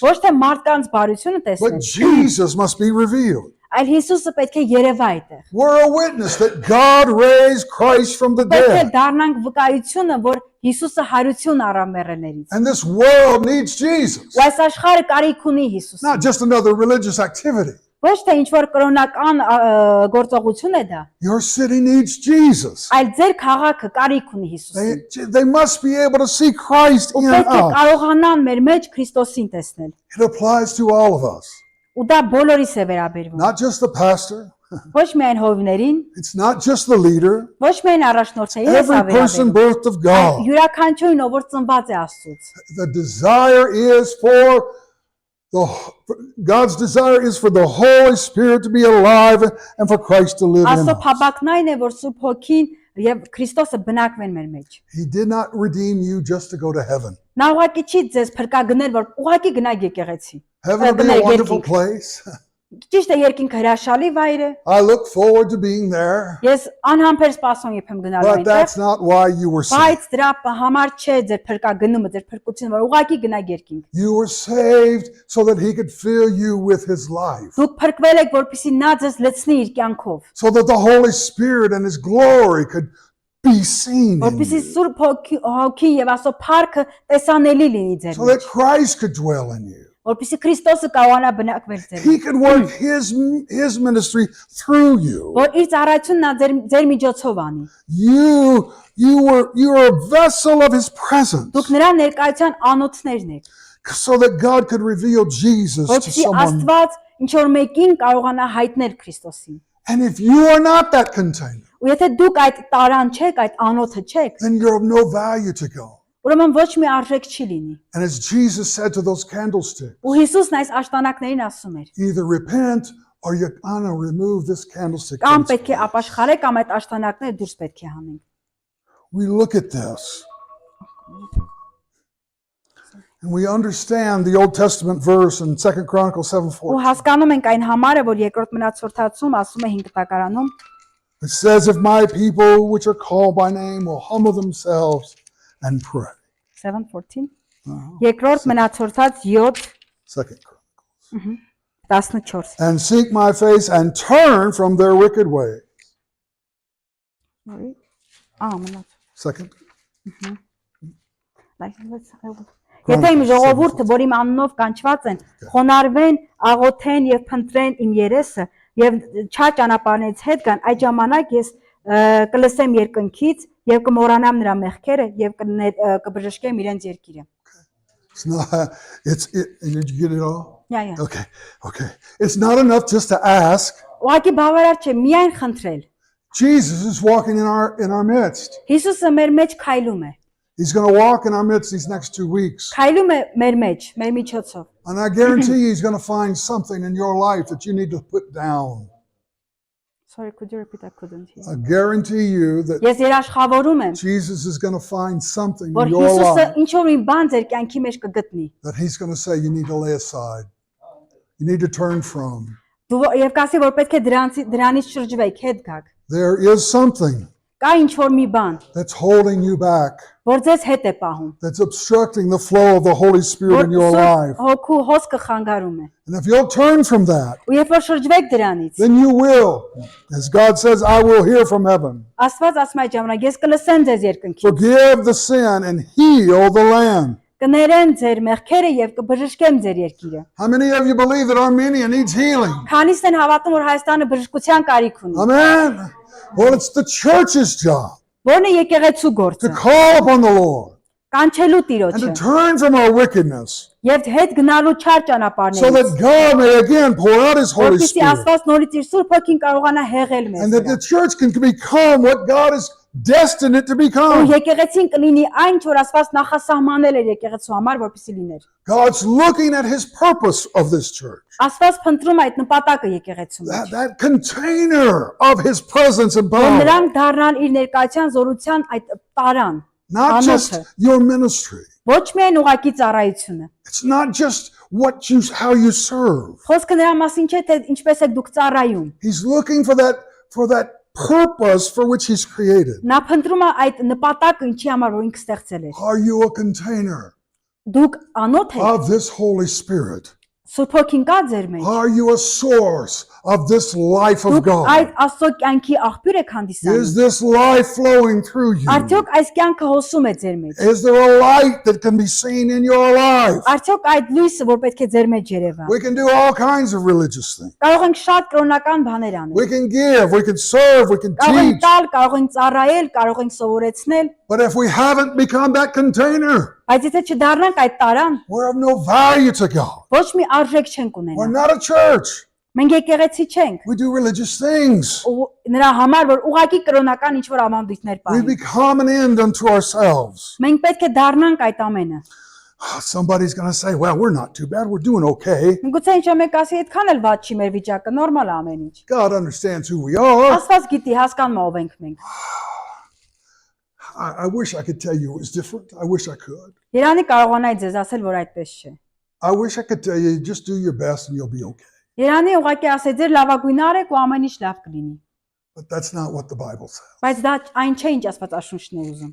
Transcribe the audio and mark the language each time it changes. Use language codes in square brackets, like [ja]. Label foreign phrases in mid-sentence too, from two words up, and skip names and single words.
[hy] ոչ թե մարդկանց բարությունը [en] but [hy] տեսնեն, [en] Jesus must be revealed. [hy] այլ Հիսուսը պետք է երևա այդտեղ։ [en] We're a witness that God raised Christ from the [hy] Պետք է [en] dead. [hy] դառնանք վկայությունը, որ Հիսուսը հարություն առավ մեռելներից։ [en] And this world needs Jesus, [hy] Ու այս աշխարհը կարիք ունի Հիսուսին։ [en] not just another religious activity. [hy] Ոչ թե ինչ որ կրոնական գործողություն է դա, [en] Your city needs Jesus. [hy] այլ ձեր քաղաքը կարիք ունի Հիսուսին։ [en] They must be able to see Christ [hy] Ու [en] in [hy] պետք է [en] us. [hy] կարողանան մեր մեջ Քրիստոսին տեսնել։ [en] It applies to all of us, [hy] Ու դա բոլորիս է վերաբերվում։ [en] not just the pastor, [hy] Ոչ միայն հովիներին, [en] it's not just the leader, [hy] ոչ միայն առաջնորդներին է [en] every person [hy] վերաբերվում։ [en] birthed of God. [hy] Յուրաքանչյուրին, ով որ ծնված է Աստծուց։ [en] The desire is for God's desire is for the Holy Spirit to be alive and for Christ to live in [hy] Աստծո [en] us. [hy] փաբակն այն է, որ Սուրբ Հոգին եւ Քրիստոսը բնակվեն մեր մեջ։ [en] He did not redeem you just to go to heaven. [hy] Նա ուղղակի չի ձեզ փրկագնել, որ ուղղակի գնաք եկեղեցի։ [en] Heaven will be a wonderful place. [hy] Ճիշտ է, երկինքը հրաշալի վայր է։ [en] I look forward to being there, [hy] Ես անհամբեր սպասում եմ գնալու [en] but that's [hy] այնտեղ, [en] not why you were saved. [hy] բայց դրա համար չէ ձեր փրկագնումը, ձեր փրկությունը, որ ուղղակի գնաք երկինք։ [en] You were saved so that He could fill you with His life, [hy] Դուք փրկվել եք, որպեսզի նա ձեզ լցնի իր կյանքով, [en] so that the Holy Spirit and His glory could be seen in [hy] որպեսզի [en] you, [hy] Սուրբ Հոգին եւ Աստծո փառքը տեսանելի լինի ձեր [en] so that [hy] մեջ, [en] Christ could dwell in you. [hy] որպեսզի Քրիստոսը կարողանա բնակվել ձեր [en] He [hy] մեջ, [en] could work His ministry through you. [hy] որ իր ծառայությունն նա ձեր միջոցով անի։ [en] You were a vessel of His presence, [hy] Դուք նրա ներկայության անոթներն եք, [en] so that God could reveal Jesus to [hy] որպեսզի [en] someone. [hy] Աստված ինչ որ մեկին կարողանա հայտնել Քրիստոսին։ [en] And if you are not that container, [hy] Ու եթե դուք այդ տարան չեք, այդ անոթը չեք, [en] then you're of no value to God. [hy] ուրեմն ոչ մի արժեք չի լինի։ [en] And as Jesus said to those candlesticks, [hy] Ու Հիսուսն այս աշտանակներին ասում էր. [en] either repent or you're gonna remove this candlestick. [hy] Կամ [en] from its [hy] պետք է [en] place. [hy] ապաշխարեք, կամ այդ աշտանակները դուրս պետք է հանենք։ [en] We look at this and we understand the Old Testament verse in 2 Chronicles [hy] Ու 7:4. հասկանում ենք այն համարը, որ երկրորդ մնացորդացում ասում է 5 տակարանում, [en] It says, if my people which are called by name will humble themselves and pray. [hy] 7:14։ Երկրորդ մնացորդաց 7 2 14։ [en] and seek my face and turn from their wicked way. [hy] Մնաց։ [en] Second. [hy] Եթե իմ ժողովուրդը, որ իմ անունով կանչված են, խոնարհվեն, աղոթեն եւ փնտրեն իմ երեսը եւ չար ճանապարհներից հետ գան, այդ ժամանակ ես կլսեմ երկնքից եւ կմոռանամ նրա մեղքերը եւ կբժշկեմ իրենց երկիրը։ [en] Did you get it all? Yeah. Okay. It's not enough just to ask. [hy] Ուղղակի բավարար չէ միայն խնդրել։ [en] Jesus is walking in our midst. [hy] Հիսուսը մեր մեջ քայլում է։ [en] He's going to walk in our midst these next 2 weeks. [hy] Քայլում է մեր մեջ, մեր միջոցով։ [en] And I guarantee you he's going to find something in your life that you need to put down. Sorry, could you repeat? I couldn't hear. I guarantee you that [hy] Ես երաշխավորում եմ, [en] Jesus is going to find something [hy] որ [en] in your [hy] Հիսուսը [en] life [hy] ինչ որ մի բան ձեր կյանքի մեջ կգտնի։ [en] that he's going to say you need to lay aside. You need to turn from. [hy] Դու եւ կասի որ պետք է դրանից շրջվեք, հետ գաք։ [en] There is something [hy] Կա ինչ-որ մի բան, [en] that's holding you back, [hy] որ ձեզ հետ է պահում, [en] that's obstructing the flow of the Holy Spirit [hy] որ [en] in your life. [hy] հոգու հոսքը խանգարում է։ [en] And if you'll turn from that, [hy] Ու երբ որ շրջվեք դրանից, [en] then you will, as God says, I will hear from heaven. [hy] Աստված ասում է այդ ժամանակ, ես կլսեմ ձեզ երկնքից, [en] Forgive the sin and heal the land. [hy] կներեն ձեր մեղքերը եւ կբժշկեմ ձեր երկիրը։ [en] How many of you believe that Armenia needs healing? [hy] Քանիսն են հավատում, որ Հայաստանը բժշկության կարիք ունի։ [en] Amen. Well, it's the church's job [hy] Որն է եկեղեցու [en] to [hy] գործը։ [en] call upon the Lord [hy] Կանչելու [en] and [hy] Տիրոջը [en] to turn from our wickedness [hy] եւ հետ գնալու չար [en] so [hy] ճանապարհներից, [en] that God may again pour out His Holy [hy] որպեսզի [en] Spirit [hy] Աստված նորից իր Սուրբ Հոգին կարողանա հեղել [en] and that the [hy] մեզ։ [en] church can become what God has destined it to [hy] Ու [en] become. [hy] եկեղեցին կլինի այն, որ Աստված նախասահմանել էր եկեղեցու համար, որպեսզի լիներ։ [en] God's looking at His purpose of this church. [hy] Աստված փնտրում է այդ նպատակը եկեղեցու մեջ, [en] That container of His presence and [hy] որ [en] power. [hy] նրանք դառնան իր ներկայության զորության այդ տարան, [en] Not just your ministry. [hy] ոչ միայն ուղակի ծառայությունը։ [en] It's not just how you serve. [hy] Խոսքը նրա մասին չէ, թե ինչպես եք դուք ծառայում։ [en] He's looking for that purpose for which He's created. [hy] Նա փնտրում է այդ նպատակը, ինչի համար որ ինքը ստեղծել էր։ [en] Are you a container [hy] Դուք անոթ եք, [en] of this Holy Spirit? [hy] Սուրբ Հոգին կա ձեր մեջ։ [en] Are you a source of this life of [hy] Դուք այդ [en] God? [hy] Աստծո կյանքի աղբյուր եք [en] Is [hy] հանդիսանում։ [en] this life flowing through you? [hy] Արդյոք այս կյանքը հոսում է ձեր մեջ։ [en] Is there a light that can be seen in your life? [hy] Արդյոք այդ լույսը, որ պետք է ձեր մեջ երևա։ [en] We can do all kinds of religious things. [hy] Կարող ենք շատ կրոնական բաներ անել։ [en] We can give, we can serve, we can [hy] Կարող ենք [en] teach. [hy] տալ, կարող ենք ծառայել, կարող ենք սովորեցնել, [en] But if we haven't become that container, [hy] բայց եթե չդառնանք այդ տարան, [en] we're of no value to God. [hy] ոչ մի արժեք չենք [en] We're [hy] ունենա։ [en] not a church. [hy] Մենք եկեղեցի չենք։ [en] We do religious things. [hy] Ու նրա համար որ ուղակի կրոնական ինչ-որ ավանդույթներ [en] We [hy] պահենք։ [en] become an end unto ourselves. [hy] Մենք պետք է դառնանք այդ ամենը։ [en] Somebody's going to say, well, we're not too bad. We're doing okay. [hy] Գուցե ինչ մեկ ասի, այդքան էլ վատ չի մեր վիճակը, նորմալ է ամեն ինչ։ [en] God understands who we are. [hy] Աստված գիտի, հասկանում ով ենք մենք։ [en] I wish I could tell you it was different. I wish I could. [hy] Երանի կարողանայի ձեզ ասել, որ այդպես չէ։ [en] I wish I could tell you, just do your best and you'll be okay. [hy] Երանի ուղակի ասել, ձեր լավագույնը արեք ու ամեն ինչ լավ կլինի։ [en] But that's not what the Bible says. [hy] Բայց դա այն չէ, ինչ Աստված աշունչն է ուզում։